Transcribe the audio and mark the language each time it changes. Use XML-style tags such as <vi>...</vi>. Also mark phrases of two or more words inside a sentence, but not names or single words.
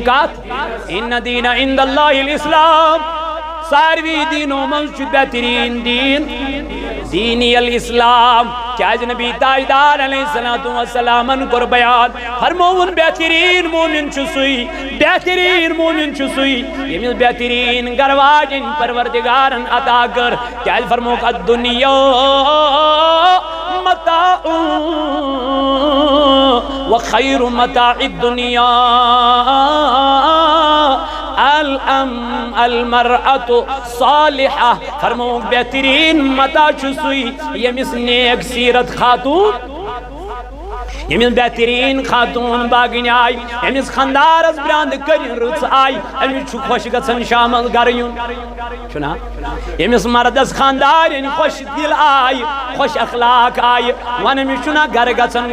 <ks>کتھ</ks> <ar>ان دین عند اللہ الاسلام</ar> <ks>ساروی دینو منٛز چھُ بہتریٖن دیٖن</ks> <ar>دینی الاسلام</ar> <ks>کیازِ نبی تاجدار</ks> <ar>علیہ الصلوۃ والسلام</ar> <ks>کوٚر بیان فرمووُن بہتریٖن مومن چھُ سُے بہتریٖن مومن چھُ سُے ییٚمِس بہتریٖن گھر واجٮ۪نۍ پروردگارن عطا کٔر کیازِ فرمووُکھ</ks> <ar>الدُنیا متاع وخیر متاع الدنیا المرأة صالحہ</ar> <ks>فرمووُکھ بہتریٖن متاع چھُ سُے ییٚمِس نیک سیرت خاتون ییٚمِس بہتریٖن خاتون باغنۍ آیہِ ییٚمِس خاندارس برٛانٛدٕ کٔرِنۍ رٕژ آیہِ أمِس چھُ خۄش گژھان شامس گرٕ یُن چھُنا ییٚمِس مردس خاندارٮ۪ن خۄش دِل آیہِ خۄش اخلاق آیہِ ون أمِس چھُنا گرٕ گژھان</ks>